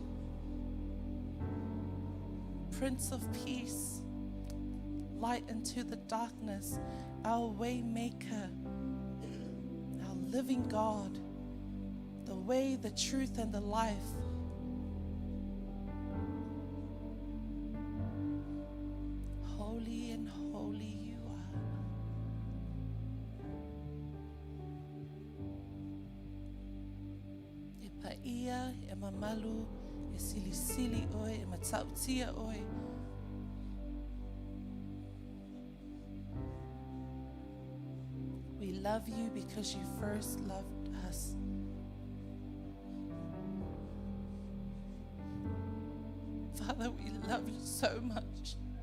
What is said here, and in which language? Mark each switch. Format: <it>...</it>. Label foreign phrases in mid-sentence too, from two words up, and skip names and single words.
<en>Prince of Peace, light into the darkness, our way maker, our living God, the way, the truth, and the life. Holy and holy you are.</en> <sm>E paia, e mamalu, e silisili oi, e matautia oi.</sm> <en>We love you because you first loved us. Father, we love you so much.</en>